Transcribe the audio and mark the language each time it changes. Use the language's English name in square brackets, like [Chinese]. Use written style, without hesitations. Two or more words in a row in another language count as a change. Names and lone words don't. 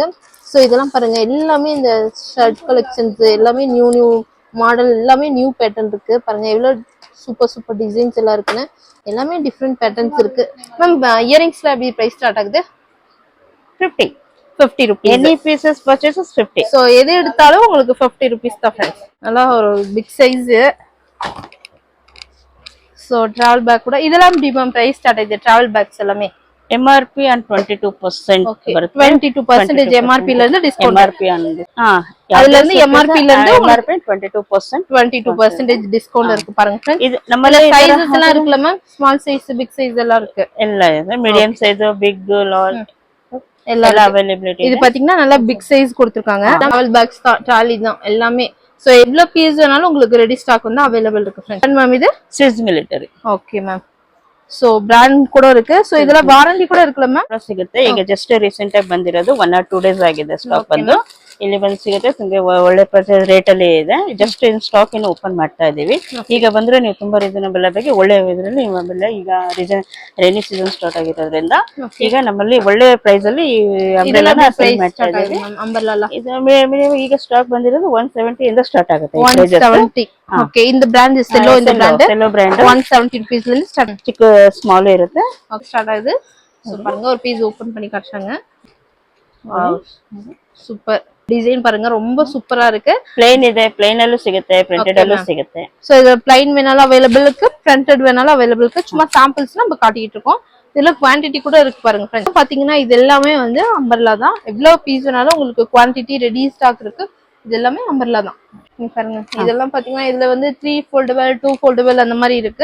[Tamil] ஸோ இதெல்லாம் பாருங்க எல்லாமே இந்த [English] shirt collections [Tamil] எல்லாமே [English] new model [Tamil] எல்லாமே [English] new pattern [Tamil] இருக்கு. பாருங்க எவ்வளவு [English] super designs [Tamil] எல்லாம் இருக்குன்னு. எல்லாமே [English] different patterns [Tamil] இருக்கு. மேம் இயரிங்ஸ்ல எப்படி [English] price start [Tamil] ஆகுது? [English] 50 rupees. Any pieces purchases 50. [Tamil] So எது எடுத்தாலும் உங்களுக்கு 50 rupees தான் ஃப்ரெண்ட்ஸ். நல்லா ஒரு [English] big size. so travel bag [Tamil] கூட இதெல்லாம் எப்படி மேம் [English] price start [Tamil] ஆகுது? [English] travel bags எல்லாமே MRP and 22% [Tamil] 22% MRP ல இருந்து டிஸ்கவுண்ட். [English] MRP and [Tamil] அதுல இருந்து MRP ல இருந்து [English] MRP 22% [Tamil] டிஸ்கவுண்ட் இருக்கு பாருங்க ஃப்ரெண்ட்ஸ். இது நம்ம சைஸஸ் எல்லாம் இருக்குல மேம்? [English] small size big size [Tamil] எல்லாம் இருக்கு. [English] இல்ல medium size big large [Tamil] எல்லா [English] அவைலபிலிட்டி. [Tamil] இது பாத்தீங்கன்னா நல்லா [English] big size [Tamil] கொடுத்திருக்காங்க. [English] travel bags [Tamil] தான் ட்ராலி தான் எல்லாமே. சோ எவ்வளவு பீஸ் வேணாலும் உங்களுக்கு [English] ready stock [Tamil] வந்து அவைலபிள் இருக்கு ஃப்ரெண்ட்ஸ். மேம் இது ஸ்விஸ் மிலிட்டரி. [English] okay ma'am. [Tamil] சோ பிராண்ட் ಕೂಡ இருக்கு. சோ [Kannada] ಇದರ ವಾರಂಟಿ ಕೂಡ ಇರುತ್ತಲ್ಲ ಮ್ಯಾಮ್? ಸಿಗುತ್ತೆ. ಈಗ [English] just recent [Kannada] ಆಗಿ ಬಂದಿರೋದು 1 or 2 ಡೇಸ್ ಆಗಿದೆ ಸ್ಟಾಕ್ ಬಂದು. ಇಲ್ಲಿ ಬಂದು ಸಿಗುತ್ತೆ. ತುಂಬಾ ಒಳ್ಳೆ [English] price rate [Kannada] ಅಲ್ಲಿ ಇದೆ. [English] just in stock [Kannada] ಇನ್ನು ಓಪನ್ ಮಾಡ್ತಾ ಇದೀವಿ. ಈಗ ಬಂದ್ರೆ ನೀವು ತುಂಬಾ ರೀಸನಬಲ್ ಆಗಿ ಒಳ್ಳೆ ಇದರಲ್ಲಿ ಆಮೇಲೆ ಈಗ [English] rainy season start [Kannada] ಆಗಿರೋದ್ರಿಂದ ಈಗ ನಮ್ಮಲ್ಲಿ ಒಳ್ಳೆ ಪ್ರೈಸ್ ಅಲ್ಲಿ ಅಂಬ್ರೆಲಾನ ಸೇಲ್ ಮಾಡ್ತಾ ಇದೀವಿ. ಅಂಬ್ರೆಲಾ ಇದು ಈಗ ಸ್ಟಾಕ್ ಬಂದಿರೋದು 170 ಇಂದ ಸ್ಟಾರ್ಟ್ ಆಗುತ್ತೆ. [Tamil] 170. ಓಕೆ இந்த பிராண்ட் செல்லோ இந்த பிராண்ட் [Kannada] ಸೆಲ್ಲೋ ಬ್ರ್ಯಾಂಡ್ [Tamil] 170 rupees ல இருந்து ஸ்டார்ட். [Kannada] ಚಿಕ್ಕ ಸ್ಮಾಲ್ ಇರುತ್ತೆ. [Tamil] ஸ்டார்ட் ஆகுது. சோ பாருங்க ஒரு பீஸ் ஓபன் பண்ணி காட்டுறாங்க. [English] wow super design [Tamil] பாருங்க ரொம்ப சூப்பரா இருக்கு. [Kannada] ಪ್ಲೇನ್ ಇದೆ. ಪ್ಲೇನ್ ಅಲ್ಲೂ ಸಿಗುತ್ತೆ, ಪ್ರಿಂಟೆಡ್ ಅಲ್ಲೂ ಸಿಗುತ್ತೆ. [Tamil] சோ இது பிளைன் வேணாலும் அவைலபிள் இருக்கு, பிரிண்டட் வேணாலும் அவைலபிள் இருக்கு. சும்மா சாம்பிள்ஸ் நம்ம காட்டிட்டு இருக்கோம். இதுல குவாண்டிட்டி கூட இருக்கு பாருங்க ஃப்ரெண்ட்ஸ். பாத்தீங்கன்னா இது எல்லாமே வந்து அம்பர்லா தான். எவ்வளவு பீஸ் வேணாலும் உங்களுக்கு குவாண்டிட்டி [English] ready stock [Tamil] இருக்கு. இது எல்லாமே அம்பர்லா தான். நீங்க பாருங்க இதெல்லாம் பாத்தீங்கன்னா இதுல வந்து 3 foldable 2 foldable அந்த மாதிரி இருக்கு.